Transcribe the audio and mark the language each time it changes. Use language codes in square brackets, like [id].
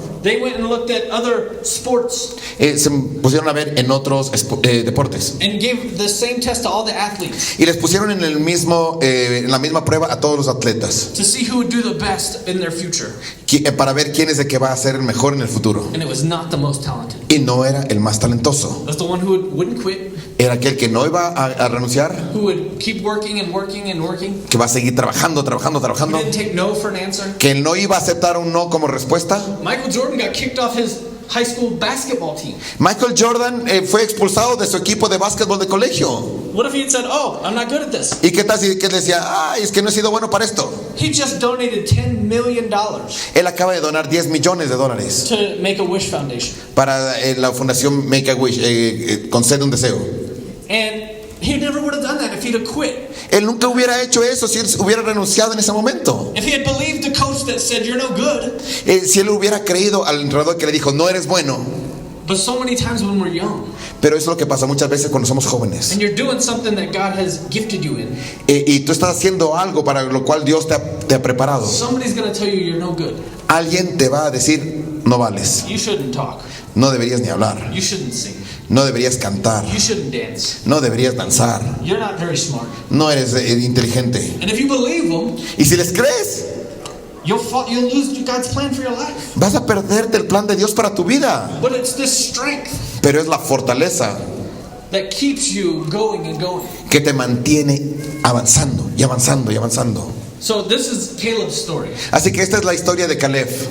[en] They went and looked at other sports [es] Se pusieron a ver en otros deportes. [en] and gave the same test to all the athletes [es] Y les pusieron en la misma prueba a todos los atletas. [en] to see who would do the best in their future. [es] Para ver quién es el que va a ser el mejor en el futuro. [en] And it was not the most talented. [es] Y no era el más talentoso. [en] It was the one who wouldn't quit, [es] Era aquel que no iba a renunciar. [en] who would keep working and working and working, [es] Que va a seguir trabajando. [en] who didn't take no for an answer. [es] Que no iba a aceptar un no como respuesta. [en] Michael Jordan got kicked off his high school basketball team. [es] Michael Jordan fue expulsado de su equipo de básquetbol de colegio. [en] What if he had said, oh, I'm not good at this? [es] ¿Y qué tal si que decía, ay, es que no he sido bueno para esto? [en] He just donated $10 million [es] Él acaba de donar $10 millones [en] to Make-A-Wish Foundation. [es] para la fundación Make a Wish, concede un deseo. [en] And he never would have done that if he'd have quit. [es] Él nunca hubiera hecho eso si él hubiera renunciado en ese momento. [en] If he had believed the coach that said, you're no good, [es] Si él hubiera creído al entrenador que le dijo, no eres bueno, [en] But so many times when we're young [es] Pero es lo que pasa muchas veces cuando somos jóvenes. [en] and you're doing something that God has gifted you in, [es] Y tú estás haciendo algo para lo cual Dios te ha preparado. [en] somebody's going to tell you you're no good. [es] Alguien te va a decir, no vales, [en] You shouldn't talk. [es] no deberías ni hablar, [en] You shouldn't sing. [es] no deberías cantar, [en] You shouldn't dance. [es] no deberías danzar, [en] You're not very smart. [es] no eres inteligente. [en] And if you believe them, [es] Y si les crees, [en] you'll lose God's plan for your life. [es] vas a perderte el plan de Dios para tu vida. [en] But it's this strength [es] Pero es la fortaleza [en] that keeps you going and going. [es] que te mantiene avanzando y avanzando y avanzando. [en] So this is Caleb's story. [es] Así que esta es la historia de Caleb.